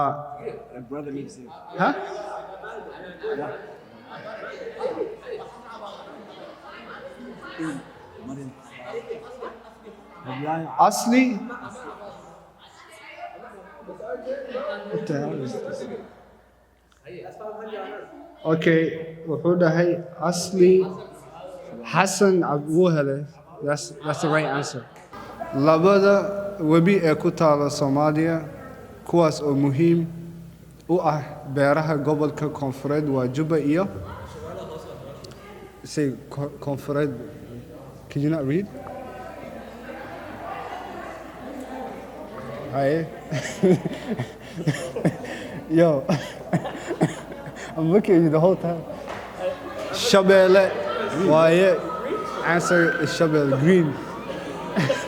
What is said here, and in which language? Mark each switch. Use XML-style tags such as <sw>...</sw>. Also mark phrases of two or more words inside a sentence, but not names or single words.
<en>Brother needs to. Huh? Asli. What the hell is this?</en> <so>Okay, wuxuu dhahay Asli Hassan wuu helay.</so> <en>That's the right answer.</en> <so>Labada webi ee ku taala Soomaaliya kuwaas oo muhiim u ah beeraha gobolka Koonfureed waa Juba iyo say Koonfureed.</so> <en>Can you not read? Hi. Yo. I'm looking at you the whole time. Shabelle. Why? Answer is Shabelle.</en>